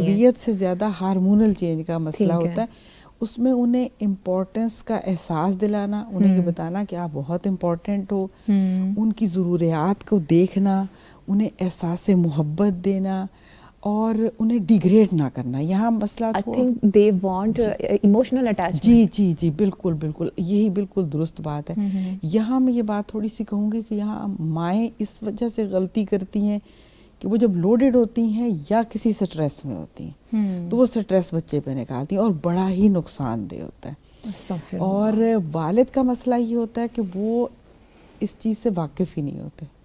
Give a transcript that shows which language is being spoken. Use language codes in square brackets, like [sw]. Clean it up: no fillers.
[ur] تربیت سے زیادہ ہارمونل چینج کا مسئلہ ہوتا ہے. اس میں انہیں امپورٹنس کا احساس دلانا, انہیں یہ بتانا کہ آپ بہت امپورٹنٹ ہو, ان کی ضروریات کو دیکھنا, انہیں احساس محبت دینا, اور انہیں ڈیگریڈ نہ کرنا. یہاں مسئلہ [en] I think they want emotional attachment. [ur] جی بالکل بالکل, یہی بالکل درست بات ہے. یہاں میں یہ بات تھوڑی سی کہوں گی کہ یہاں مائیں اس وجہ سے غلطی کرتی ہیں کہ وہ جب لوڈڈ ہوتی ہیں یا کسی سٹریس میں ہوتی ہیں, تو وہ سٹریس بچے پہ نکالتی ہیں, اور بڑا ہی نقصان دہ ہوتا ہے. اور والد کا مسئلہ یہ ہوتا ہے کہ وہ اس چیز سے واقف ہی نہیں ہوتے.